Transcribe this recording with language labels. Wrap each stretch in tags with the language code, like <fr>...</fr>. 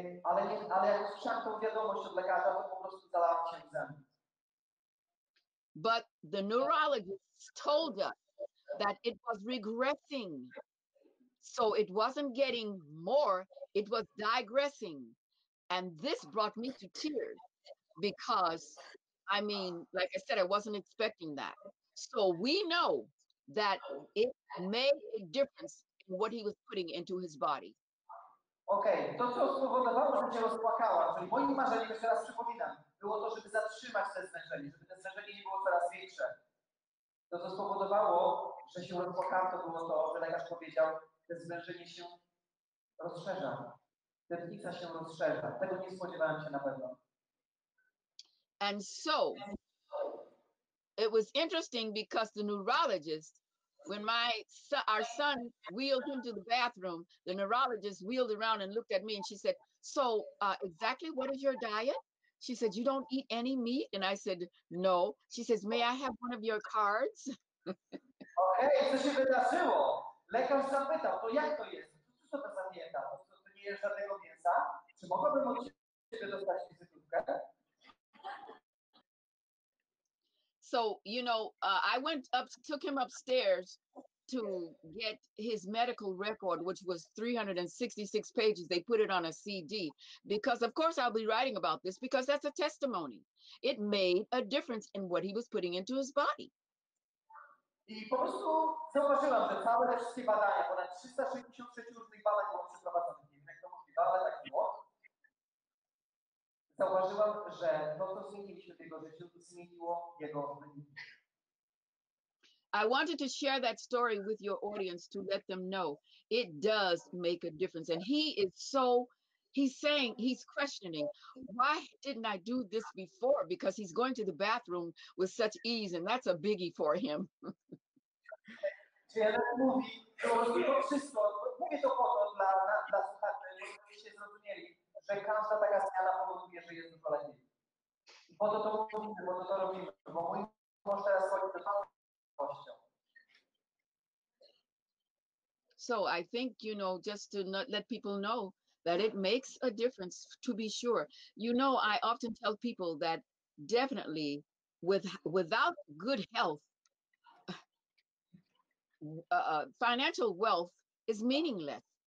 <pl>Ale jak usłyszałem tą wiadomość od lekarza, to po prostu zalałam się łzami.</pl> <en>But the neurologists told us that it was regressing. So it wasn't getting more, it was digressing. And this brought me to tears because, I mean, like I said, I wasn't expecting that. So we know that it made a difference in what he was putting into his body.</en> <pl>Okej, to co spowodowało, że się rozpłakałam, czyli moim marzeniem, jeszcze raz przypominam, było to, żeby zatrzymać te zwężenie, żeby te zwężenie nie było coraz To, co spowodowało, że się rozpłakałem, to było to, że lekarz powiedział, że zwężenie się rozszerza. Tętnica się rozszerza. Tego nie spodziewałem się na pewno.</pl> <en>And so it was interesting because the neurologist, when our son wheeled him to the bathroom, the neurologist wheeled around and looked at me and she said, so exactly what is your diet? She said, you don't eat any meat? And I said, no. She says, may I have one of your cards?</en> <pl>Okej, co się wydarzyło? Lekarz zapytał, to jak to jest? Co to za dieta? To nie jest żadnego mięsa? Czy mogłabym od ciebie dostać wizytówkę?</pl> <en>So, you know, I took him upstairs to get his medical record, which was 366 pages. They put it on a CD because, of course, I'll be writing about this because that's a testimony. It made a difference in what he was putting into his body.</en> <pl>I po prostu zauważyłam, że całe te wszystkie badania, ponad 366 różnych badań było przeprowadzonych. Nie wiem, jak to możliwe, ale tak było. Zauważyłam, że to, co zmieniliśmy w jego życiu, zmieniło jego wyniki.</pl> <en>I wanted to share that story with your audience to let them know it does make a difference. And he's questioning, why didn't I do this before? Because he's going to the bathroom with such ease, and that's a biggie for him.</en> <pl>Czyli Annette mówi, że to wszystko, mówię to po to dla słuchaczy, żebyście zrozumieli, że każda taka zmiana powoduje, że jest dużo lepiej. I po to mówimy, po to robimy, bo mój mąż teraz chodzi do właściwością.</pl> <en>So I think, you know, just to let people know that it makes a difference, to be sure. You know, I often tell people that definitely without good health, financial wealth is meaningless.</en>